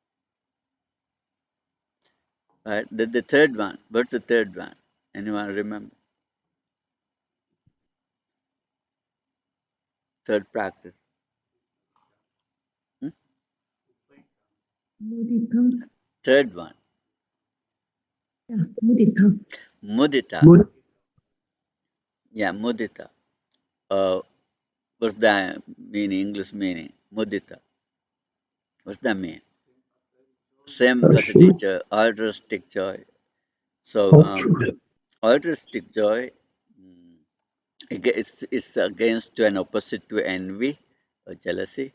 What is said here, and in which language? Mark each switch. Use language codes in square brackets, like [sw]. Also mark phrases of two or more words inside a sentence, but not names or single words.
[en] Right? The third one. What's the third one? Anyone remember? Third practice. Hmm? Mudita. Third one. Yeah, mudita. Mudita. Yeah, mudita. Uh, what's the meaning? English meaning? Mudita. What's that mean? Same as the teacher. Altruistic joy. So, altruistic joy. mm, it's against to an opposite to envy or jealousy.